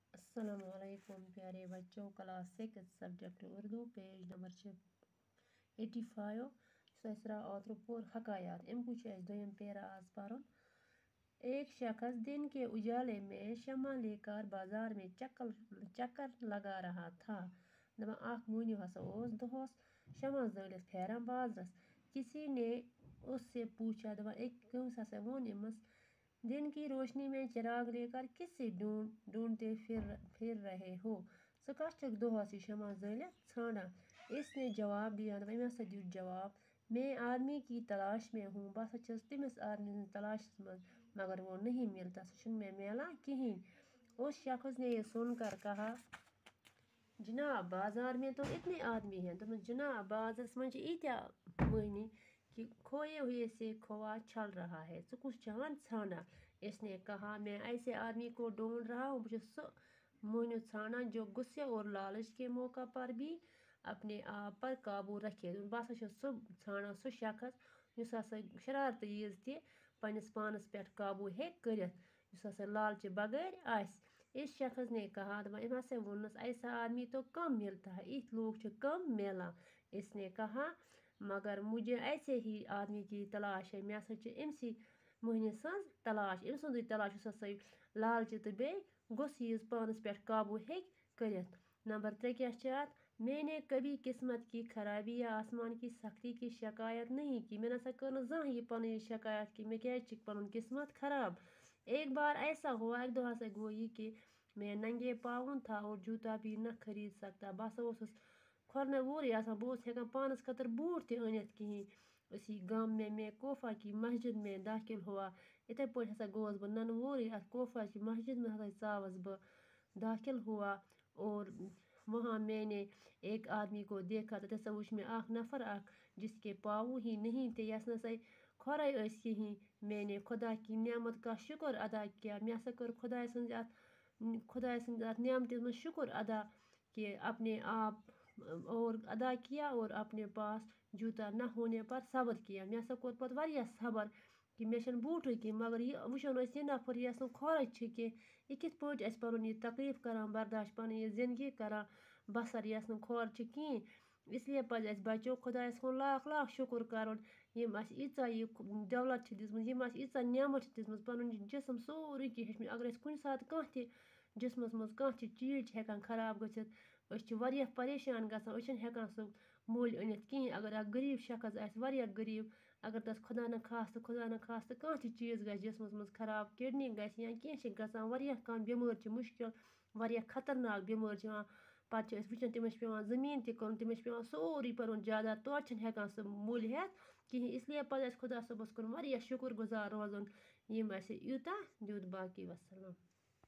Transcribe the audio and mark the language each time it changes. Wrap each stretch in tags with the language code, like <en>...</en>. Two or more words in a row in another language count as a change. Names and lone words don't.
<ur>السلام علیکم پیارے بچوں،</ur> <en>class 6 subject</en> <ur>اردو،</ur> <en>page number</en> <ur>85 سسرا اوتر پور حکایات</ur> <ks>امکو دویم پیرا آز پرن۔</ks> <ur>ایک شخص دن کے اجالے میں شمع لے کر بازار میں چکر لگا رہا تھا۔</ur> <ks>اخ مہنیو ہسا اوس دہس شمع زالت پھیران بازرس۔</ks> <ur>کسی نے اس سے پوچھا</ur> <ks>کمس ہسا وون امس</ks> <ur>دن کی روشنی میں چراغ لے کر کس سے ڈھونڈتے پھر رہے ہو؟</ur> <ks>ژٕ کس چھکھ دۄہس یہ شمع زٲلِتھ ژھانڈان؟</ks> <ur>اس نے جواب دیا۔</ur> <ks>أمۍ ہسا دیُت جواب،</ks> <ur>میں آدمی کی تلاش میں ہوں،</ur> <ks>بہٕ ہسا چھس تٔمِس آدمی ہٕنٛز تلاشس منٛز،</ks> <ur>مگر وہ نہیں ملتا،</ur> <ks>سُہ چھُنہٕ مےٚ میلان کہیٖنۍ۔</ks> <ur>اس شخص نے یہ سن کر کہا، جناب بازار میں تو اتنے آدمی ہیں۔</ur> <ks>دوٚپمَس جناب بازرس منٛز چھِ ییٖتیٛاہ مٔہنی</ks> <ur>کہ کھوئے ہوئے سے کھووا چھل رہا ہے،</ur> <ks>ژٕ کُس چھکھ ژھانڈان؟</ks> <ur>اس نے کہا، میں ایسے آدمی کو ڈھونڈ رہا ہوں،</ur> <ks>بہٕ چھُس سُہ مہنیو ژھانڈان</ks> <ur>جو غصے اور لالچ کے موقع پر بھی اپنے آپ پر قابو رکھے۔</ur> <ks>بہٕ ہسا چھُس سُہ ژھانڈان، سُہ شخص یُس ہسا شرارتیز تہِ پننس پانس پٮ۪ٹھ قابو ہیٚکہِ کٔرِتھ، یُس ہسا لالچہِ بغٲر آسہِ۔</ks> <ur>اس شخص نے کہا،</ur> <ks>أمۍ ہسا ووٚننس،</ks> <ur>ایسا آدمی تو کم ملتا ہے،</ur> <ks>یِتھۍ لوگ چھِ کم میلان۔</ks> <ur>اس نے کہا، مگر مجھے ایسے ہی آدمی کی تلاش ہے،</ur> <ks>مےٚ ہسا چھِ أمسٕے مہنی سٕنٛز تلاش، أمۍ سُنٛدٕے تلاش یُس ہسا لالچہِ تہٕ بیٚیہِ غُصہٕ پانس پٮ۪ٹھ قابو ہیٚکہِ کٔرِتھ۔ نمبر 3 کیا چھِ اتھ؟</ks> <ur>میں نے کبھی قسمت کی خرابی یا آسمان کی سختی کی شکایت نہیں کی۔</ur> <ks>میں نسا کٔر نہٕ زانٛہہ یہِ پنٕنۍ شکایت کہ مےٚ کیٛازِ چھِ پنُن قسمت خراب۔</ks> <ur>ایک بار ایسا ہوا،</ur> <ks>اکہِ دۄہ ہسا گوٚو یہِ</ks> <ur>کہ میں ننگے پاؤں تھا اور جوتا بھی نہ خرید سکتا۔</ur> <ks>بہٕ ہسا اوسُس کھۄرنَے وورٕے آسان، بہٕ اوسُس ہٮ۪کان پانس خٲطرٕ بوٗٹھ تہِ أنِتھ کِہیٖنۍ۔</ks> <ur>اسی غم میں کوفہ کی مسجد میں داخل ہوا۔</ur> <ks>یِتھَے پٲٹھۍ ہسا گوٚوس بہٕ ننہٕ وورٕے اتھ</ks> <ur>کوفہ کی مسجد میں</ur> <ks>ہسا ژاوس بہٕ،</ks> <ur>داخل ہوا اور وہاں میں نے ایک آدمی کو دیکھا۔</ur> <ks>تتہِ ہسا وُچھ مےٚ اکھ نفر اکھ</ks> <ur>جس کے پاؤں ہی نہیں تھے،</ur> <ks>یس نسا کھۄرے ٲسۍ کِہیٖنۍ۔</ks> <ur>میں نے خدا کی نعمت کا شکر ادا کیا۔</ur> <ks>مےٚ ہسا کٔر خۄداے سٕنٛزِ اتھ نعمتہِ منٛز شکر ادا کہ</ks> <ur>اپنے آپ اور ادا کیا اور اپنے پاس جوتا نہ ہونے پر صبر کیا۔</ur> <ks>مےٚ ہسا کوٚر پتہٕ واریاہ صبر کہ مےٚ چھُنہٕ بوٗٹھٕے کینٛہہ، مگر یہِ وٕچھان ٲسۍ یہِ نفر یس نہٕ کھۄرے چھِ کینٛہہ، یہِ کِتھ پٲٹھۍ آسہِ پنُن یہِ تکلیٖف کران برداشت، پنٕنۍ یہِ زندگی کران بسر یس نہٕ کھۄر چھِ کِہیٖنۍ۔</ks> <ur>اس لیے</ur> <ks>پزِ اسہِ بچو خۄدایس کُن لاکھ لاکھ شکر کرُن، یٔمۍ اسہِ ییٖژاہ یہِ دولت چھِ دِژمٕژ، یٔمۍ اسہِ ییٖژاہ نعمت چھِ دِژمٕژ، پنُن یہِ جسم سورُے کینٛہہ ہیٚچھمٕتۍ۔ اگر أسۍ کُنہِ ساتہٕ کانٛہہ تہِ جسمس منٛز کانٛہہ تہِ چیٖز چھِ ہٮ۪کان خراب گٔژھِتھ، أسۍ چھِ واریاہ پریشان گژھان، أسۍ چھِنہٕ ہٮ۪کان سُہ مٔلۍ أنِتھ کِہیٖنۍ۔ اگر اکھ غریٖب شخص آسہِ واریاہ غریٖب، اگر تس خۄدا نخواستہٕ کانٛہہ تہِ چیٖز گژھِ جسمس منٛز خراب، کڈنی گژھِ یا کینٛہہ چھِ گژھان، واریاہ کانٛہہ بٮ۪مٲرۍ چھِ مُشکل، واریاہ خطرناک بٮ۪مٲرۍ چھِ یِوان، پتہٕ چھِ أسۍ وٕچھان تٔمِس چھِ پٮ۪وان زٔمیٖن تہِ کٕنُن، تٔمِس چھِ پٮ۪وان سورُے پنُن جاداد، توتہِ چھِنہٕ ہٮ۪کان سُہ مٔلۍ ہٮ۪تھ کِہیٖنۍ۔</ks> <ur>اس لیے</ur> <ks>پزِ اسہِ خۄدا صٲبس کُن واریاہ شکر گُزار روزُن، یٔمۍ اسہِ یوٗتاہ دیُت۔ باقی وسلام۔</ks>